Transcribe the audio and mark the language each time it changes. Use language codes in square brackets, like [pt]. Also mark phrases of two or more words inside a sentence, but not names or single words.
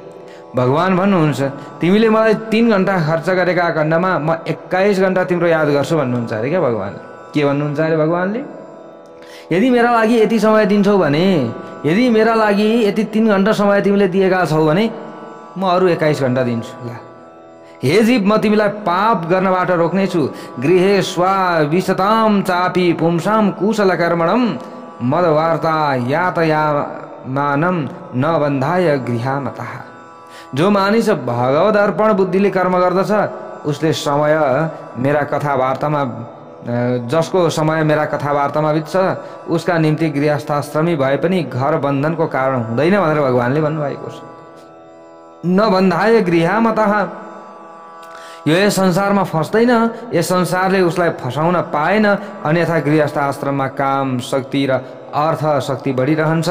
[ne] भगवान भन्नुहुन्छ, तिमीले मलाई 3 घण्टा खर्च गरेका खण्डमा म 21 घण्टा तिम्रो याद गर्छु भन्नुहुन्छ अरे क्या भगवानले। के भन्नुहुन्छ अरे भगवानले? यदि मेरा लागि यति समय दिन्छौ भने, यदि मेरा लागि यति 3 घण्टा समय तिमीले दिएका छौ भने म अरू 21 घण्टा दिन्छु। ल हे जीव, म तिमीलाई पाप गर्नबाट रोक्नेछु। [sa] गृहे स्वा विशताम चापी पुंसाम कुशल कर्मणम मदवार्ता यातयामानम न बन्धाय गृहामतः। [ne] जो मानिस भगवद अर्पण बुद्धिले कर्म गर्दछ उसले समय मेरा कथावार्तामा, जसको समय मेरा कथावार्तामा बित्छ उसका निम्ति गृहस्थाश्रमी भए पनि घर बन्धनको कारण हुँदैन भनेर भगवानले भन्नुभएको छ। [sa] न बन्धाय गृहामतः, [ne] यो यस संसारमा फस्दैन, यस संसारले उसलाई फसाउन पाएन, अन्यथा गृहस्थाश्रममा काम शक्ति र अर्थ शक्ति बढिरहन्छ।